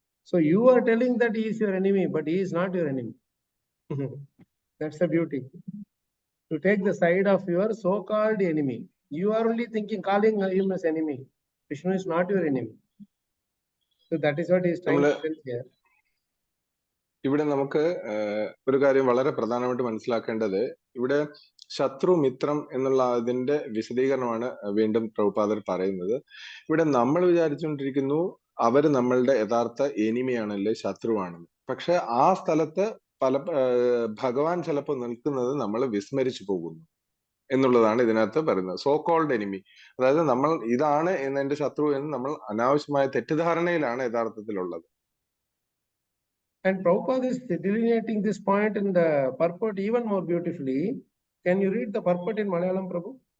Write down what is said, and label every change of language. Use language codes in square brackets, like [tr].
[en] So you are telling that he is your enemy, but he is not your enemy. That's the beauty. To take the side of your so-called enemy. You are only calling him as enemy. Vishnu is not your enemy. So that is what he is trying to tell here. [ml] ഇവിടെ നമുക്ക് ഒരു കാര്യം വളരെ പ്രധാനമായിട്ട് മനസ്സിലാക്കേണ്ടത്, ഇവിടെ ശത്രു മിത്രം എന്നുള്ള അതിന്റെ വിശദീകരണമാണ് വീണ്ടും പ്രഭുപാദർ പറയുന്നത്. ഇവിടെ നമ്മൾ വിചാരിച്ചുകൊണ്ടിരിക്കുന്നു അവര് നമ്മളുടെ യഥാർത്ഥ എനിമിയാണല്ലേ, ശത്രുവാണെന്ന്. പക്ഷെ ആ സ്ഥലത്ത് ഭഗവാൻ ചിലപ്പോൾ നിൽക്കുന്നത് നമ്മൾ വിസ്മരിച്ചു പോകുന്നു എന്നുള്ളതാണ് ഇതിനകത്ത് പറയുന്നത്. [en] so called enemy, [ml] അതായത് നമ്മൾ ഇതാണ് എന്റെ ശത്രു എന്ന് നമ്മൾ അനാവശ്യമായ തെറ്റിദ്ധാരണയിലാണ് യഥാർത്ഥത്തിലുള്ളത്. [en] And Prabhupada is delineating this point in the purport even more beautifully. Can you read the purport in Malayalam, Prabhu?